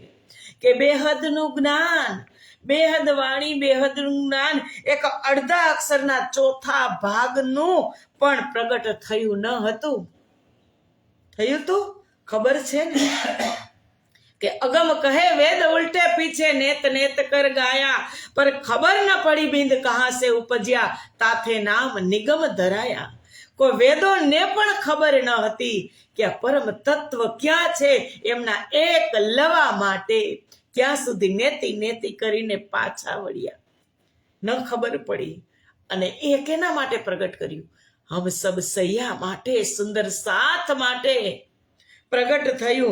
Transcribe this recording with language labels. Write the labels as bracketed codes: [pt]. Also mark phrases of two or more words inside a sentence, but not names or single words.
[gu] કે બેહદનું જ્ઞાન, બેહદ વાણી, બેહદનું જ્ઞાન એક અડધા અક્ષરના ચોથા ભાગનું પણ પ્રગટ થયું ન હતું. થયું તું ખબર છે ને કે અગમ કહે વેદ [hi] ઉલ્टे पीछे नेत नेत कर गाया, पर खबर न पड़ी बिंद कहां से उपज्या, ताथे नाम निगम धराया. [gu] કોઈ વેદોને પણ ખબર ન હતી કે આ પરમ તત્વ ક્યાં છે. એમના એક લવા માટે ક્યાં સુધી નેતી નેતી કરીને પાછા વળ્યા, ન ખબર પડી. અને એ કેના માટે પ્રગટ કર્યું? હમ સબ સૈયા માટે, સુંદર સાથ માટે પ્રગટ થયું.